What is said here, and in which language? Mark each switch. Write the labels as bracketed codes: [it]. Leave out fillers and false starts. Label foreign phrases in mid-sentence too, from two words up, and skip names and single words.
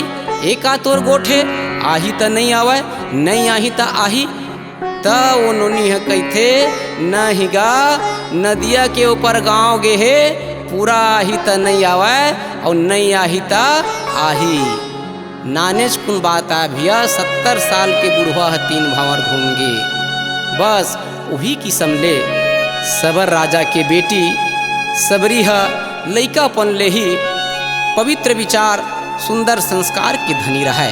[hne] एक आ तोर गोठे आही त नहीं आवे नहीं आही त आही। त वो नोनी कहते नहीं गा नदिया के ऊपर गाँव गे है पूरा आही त नहीं आवे और नहीं आही त आही। नानेज कुन बात आ भैया 70 साल के बुढ़वा 3 भावर घूमगे। बस वही किस्म ले सबर राजा के बेटी सबरी लैकापन ले ही पवित्र विचार सुंदर संस्कार की धनी रहे।